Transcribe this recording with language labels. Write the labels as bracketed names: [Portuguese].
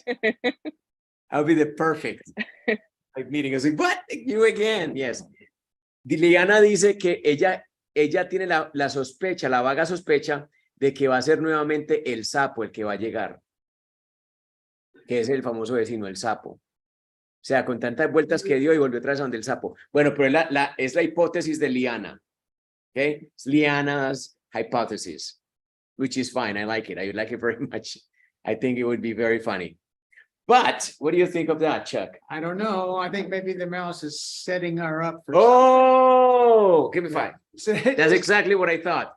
[English] That would be the perfect like meeting. I was like, what? You again? Yes. [Spanish] Liana dice que ella tiene la sospecha, la vaga sospecha de que va a ser nuevamente el sapo el que va a llegar. Que es el famoso vecino, el sapo. O sea, con tantas vueltas que dio y volvió otra vez a donde el sapo. Bueno, pero es la hipótesis de Liana. [English] Okay? It's Liana's hypothesis, which is fine. I like it. I like it very much. I think it would be very funny. But what do you think of that, Chuck? I don't know. I think maybe the mouse is setting her up for. Oh, give me 5. That's exactly what I thought.